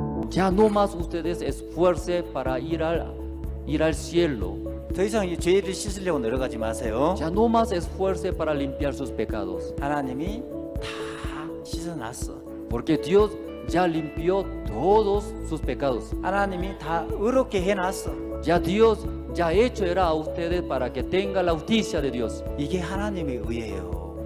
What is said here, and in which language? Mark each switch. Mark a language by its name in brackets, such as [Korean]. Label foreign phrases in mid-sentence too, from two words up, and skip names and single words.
[Spanish] Ya no más ustedes esfuercen para ir al cielo. [Korean] 더 이상 이 죄를 씻으려고 노력하지 마세요. [Spanish] Ya no más esfuercen para limpiar sus pecados. [Korean] 하나님이 다 씻어놨어. [Spanish] Porque Dios ya limpió todos sus pecados. [Korean] 하나님이 다 의롭게 해놨어. [Spanish] Ya Dios ya hecho era a ustedes para que tenga la justicia de Dios. [Korean] 이게 하나님의 의예요.